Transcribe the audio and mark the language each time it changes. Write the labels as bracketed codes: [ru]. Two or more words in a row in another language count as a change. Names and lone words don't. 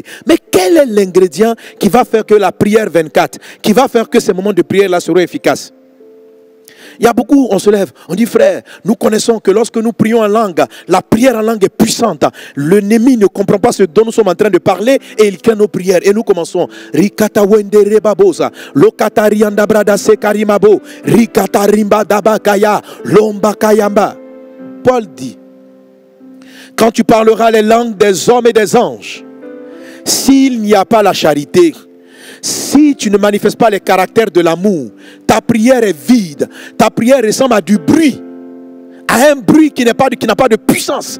[fr] Mais quel est l'ingrédient qui va faire que la prière 24, qui va faire que ces moments de prière-là seront efficaces? Il y a beaucoup, on se lève, on dit frère, nous connaissons que lorsque nous prions en langue, la prière en langue est puissante. L'ennemi ne comprend pas ce dont nous sommes en train de parler et il craint nos prières. Et nous commençons. Rikata wende rebabosa, lokata rianda brada sekarimabo, rikata rimba dabakaya, lomba kayamba. Paul dit, quand tu parleras les langues des hommes et des anges, s'il n'y a pas la charité, si tu ne manifestes pas les caractères de l'amour, ta prière est vide. Ta prière ressemble à du bruit. À un bruit qui n'a pas de puissance.